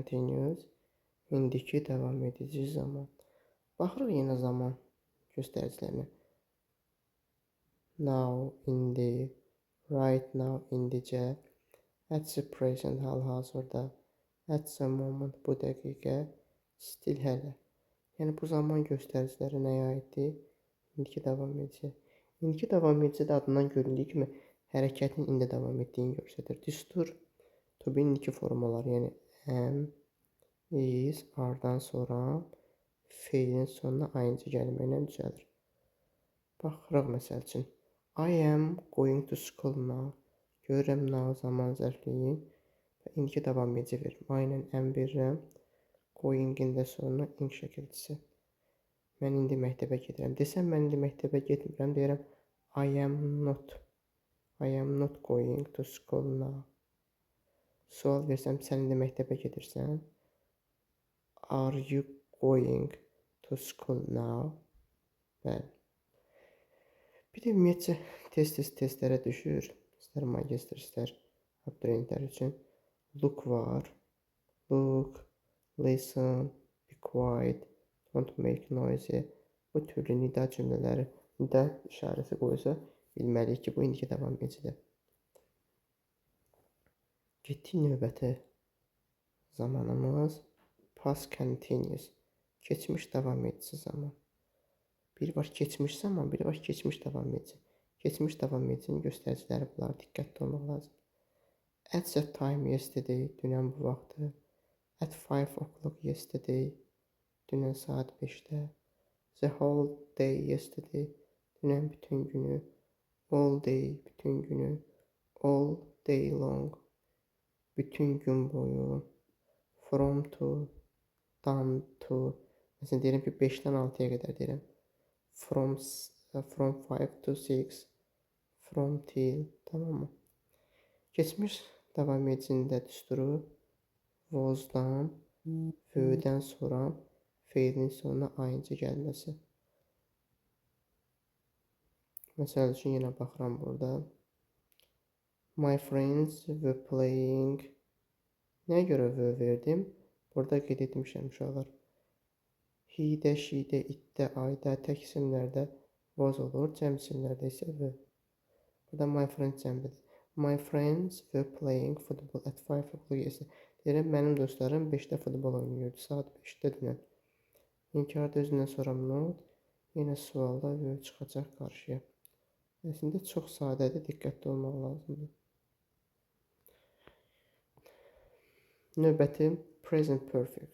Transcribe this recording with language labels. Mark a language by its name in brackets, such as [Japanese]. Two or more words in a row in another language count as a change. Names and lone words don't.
[English] continuous. [Azerbaijani] İndiki davam edici zaman. Baxırıq yenə zaman göstəricilərinə. [English] Now, indi, right now, indicə, at the present, [Azerbaijani] hal-hazırda, [English] at the moment, [Azerbaijani] bu dəqiqə, still, hələ. Yəni, bu zaman göstəriciləri nəyə aiddir? İndiki davam edici. İndiki davam edici də adından göründüyü kimi hərəkətin indi davam etdiyini göstərir. Düstur, [English] to be [Azerbaijani] indiki formaları, yəni [English] am, is, [Azerbaijani] are-dan sonra feilin sonuna ing gəlməklə düzəlir. Baxırıq məsəl üçün. [English] I am going to school now. [Azerbaijani] Görürəm now zaman zərfliyin və indiki davam edici verim. I ilə am verirəm. Going-in də sonra ing şəkilçisi. Mən indi məktəbə gedirəm. Desəm, mən indi məktəbə getmirəm, deyirəm, [English] I am not going to school now. [Azerbaijani] Sual versəm, sən indi məktəbə gedirsən. [English] Are you going to school now? [Azerbaijani] Bəli. Bir də ümumiyyətcə testlərə düşür. İstər magistr, istər abituriyentlər üçün. Look var. [English] Look, listen, be quiet, don't make noise. [Azerbaijani] Bu türlü nida cümlələri, nida işarəsi qoysa, bilməliyik ki, bu indiki davam edicidir. Getdik növbəti zamanımız [English] past continuous. [Azerbaijani] Keçmiş davam edici zaman. Bir var keçmiş zaman, bir var keçmiş davam edici. Keçmiş davam edicinin göstəriciləri bunlar, diqqətli olmaq lazım. [English] At that time yesterday, [Azerbaijani] dünən bu vaxtı. [English] At 5 o'clock yesterday, [Azerbaijani] dünən saat 5-də. [English] The whole day yesterday, [Azerbaijani] dünən bütün günü. [English] All day, [Azerbaijani] bütün günü. [English] All day long, [Azerbaijani] bütün gün boyu. [English] From to, dan to. [Azerbaijani] Məsələn, deyirəm ki, 5-dən 6-ya qədər deyirəm. [English] From 5 to 6, from till, [Azerbaijani] tamam mı? Keçmiş davam edicinin də düsturu was-dan, fö'dən sonra feilin sonuna ing gəlməsi. Məsəl üçün yenə baxıram burada. [English] My friends were playing. [Azerbaijani] Nəyə görə were verdim? Burada qeyd etmişəm uşaqlar. He-də, she-də, it-də, I-də, tək isimlərdə was olur, cəm isimlərdə isə were. Burada [English] my friends [Azerbaijani] cəmbədir. [English] My friends were playing football at 5 o'clock yesterday. [Azerbaijani] Deyirəm, mənim dostlarım 5-də futbol oynayırdı, saat 5-də dünən. İnkarda özündən sonra not, yenə sualda were çıxacaq qarşıya. Əslində çox sadədir, diqqətli olmaq lazımdır. Növbəti [English] present perfect.